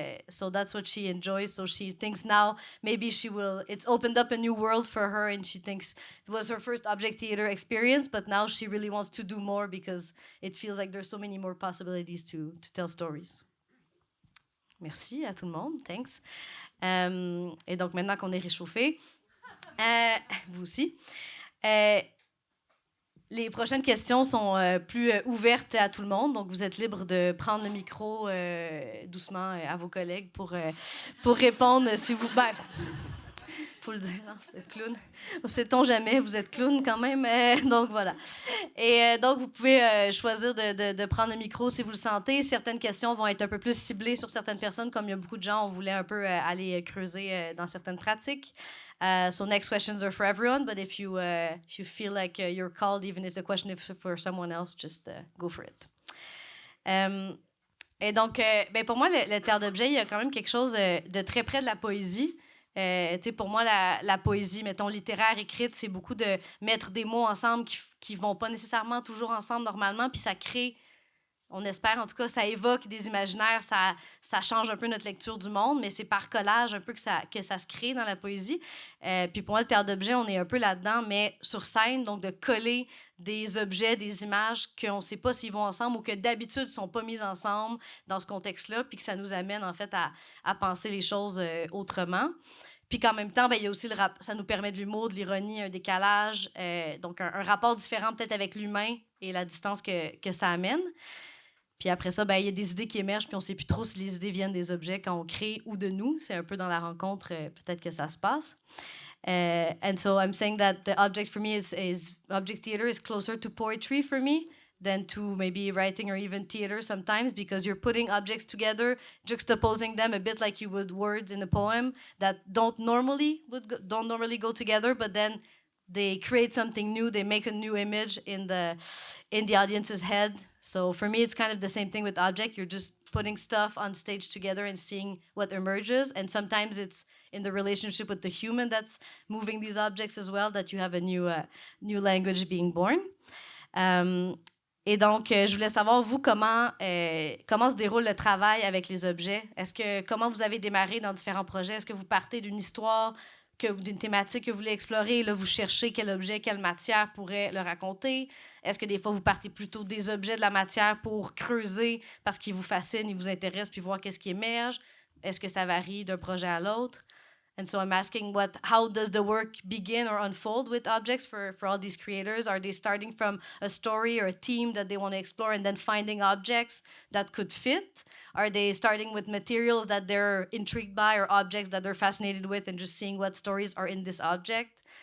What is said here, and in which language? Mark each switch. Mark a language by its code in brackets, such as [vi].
[en] So that's what she enjoys. So she thinks now maybe it's opened up a new world for her, and she thinks it was her first object theater experience, but now she really wants to do more because it feels like there's so many more possibilities to tell stories. [fr] Merci à tout le monde. [en] Thanks. [fr] Et donc maintenant qu'on est réchauffé, vous aussi. Les prochaines questions sont plus ouvertes à tout le monde, donc vous êtes libre de prendre le micro doucement à vos collègues pour répondre si vous... faut le dire, hein, vous êtes clown. Sait-on jamais, vous êtes clown quand même. Donc voilà. Et donc vous pouvez choisir de prendre le micro si vous le sentez. Certaines questions vont être un peu plus ciblées sur certaines personnes, comme il y a beaucoup de gens, on voulait un peu aller creuser dans certaines pratiques. [en] So next questions are for everyone, but if you feel like you're called, even if the question is for someone else, just go for it. [fr] Et donc, pour moi, le théâtre d'objets, il y a quand même quelque chose de très près de la poésie. Pour moi, la poésie, mettons, littéraire, écrite, c'est beaucoup de mettre des mots ensemble qui vont pas nécessairement toujours ensemble normalement, puis ça crée, on espère en tout cas, ça évoque des imaginaires, ça change un peu notre lecture du monde, mais c'est par collage un peu que ça se crée dans la poésie. Puis pour moi, le théâtre d'objets, on est un peu là-dedans, mais sur scène, donc de coller des objets, des images qu'on ne sait pas s'ils vont ensemble ou que d'habitude ne sont pas mis ensemble dans ce contexte-là, puis que ça nous amène en fait à penser les choses autrement. Puis qu'en même temps, il y a aussi ça nous permet de l'humour, de l'ironie, un décalage, donc un rapport différent peut-être avec l'humain et la distance que ça amène. Puis après ça, il y a des idées qui émergent, puis on ne sait plus trop si les idées viennent des objets quand on crée ou de nous. C'est un peu dans la rencontre, peut-être que ça se passe. [en] And so I'm saying that the object for me is object theater is closer to poetry for me than to maybe writing or even theater sometimes, because you're putting objects together, juxtaposing them a bit like you would words in a poem that don't normally go together, but then they create something new, they make a new image in the audience's head. So for me, it's kind of the same thing with object. You're just putting stuff on stage together and seeing what emerges. And sometimes it's in the relationship with the human that's moving these objects as well, that you have a new language being born. [fr] Et donc, je voulais savoir, vous, comment se déroule le travail avec les objets? Comment vous avez démarré dans différents projets? Est-ce que vous partez d'une histoire, d'une thématique que vous voulez explorer, et là, vous cherchez quel objet, quelle matière pourrait le raconter? Est-ce que des fois, vous partez plutôt des objets, de la matière pour creuser parce qu'ils vous fascinent, ils vous intéressent, puis voir qu'est-ce qui émerge? Est-ce que ça varie d'un projet à l'autre? [en] And so I'm asking, how does the work begin or unfold with objects for all these creators? Are they starting from a story or a theme that they want to explore and then finding objects that could fit? Are they starting with materials that they're intrigued by or objects that they're fascinated with and just seeing what stories are in this object?